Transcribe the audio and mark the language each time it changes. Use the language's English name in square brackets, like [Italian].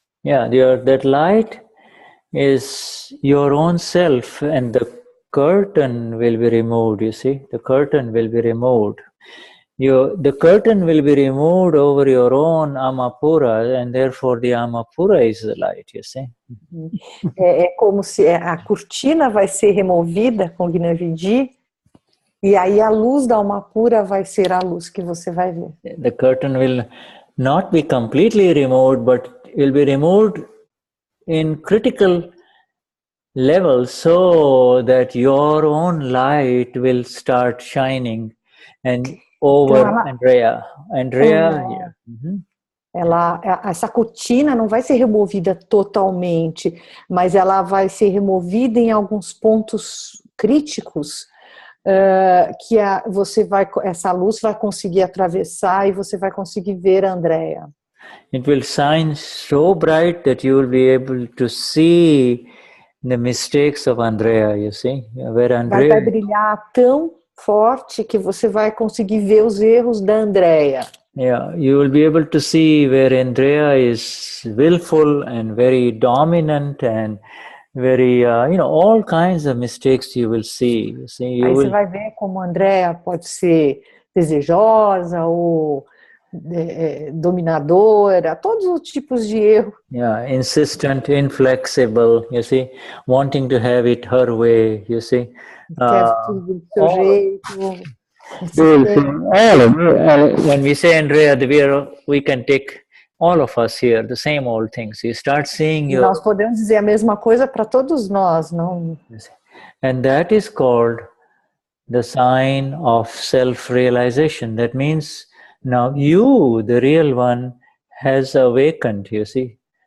[English] Yeah, that light is your own self, and the curtain will be removed, you see. The curtain will be removed. The curtain will be removed over your own Amapura, and therefore the Amapura is the light, you see. [Portuguese] É como se a cortina vai ser removida com o Gnanvidi, e aí a luz da Amapura vai ser a luz que você vai ver. [English] The curtain will not be completely removed, but will be removed in critical levels so that your own light will start shining and over Andrea. Yeah. Mm-hmm. [Portuguese] Essa cortina não vai ser removida totalmente, mas ela vai ser removida em alguns pontos críticos que essa luz vai conseguir atravessar e você vai conseguir ver a Andrea. [English] It will shine so bright that you will be able to see the mistakes of Andrea, you see. Where Andrea... [Portuguese] Vai brilhar tão forte que você vai conseguir ver os erros da Andrea. [English] Yeah, you will be able to see where Andrea is willful and very dominant and very, all kinds of mistakes you will see. [Portuguese] Aí você vai ver como a Andrea pode ser desejosa ou dominadora, todos os tipos de erro. [English] Yeah, insistent, inflexible, you see, wanting to have it her way, you see. [Portuguese] Quer tudo do seu jeito. [English] When we say Andrea, we can take all of us here, the same old things. You start seeing your... [Portuguese] Nós podemos dizer a mesma coisa para todos nós, não? [English] And that is called the sign of self-realization. That means now you, the real one, has awakened, you see.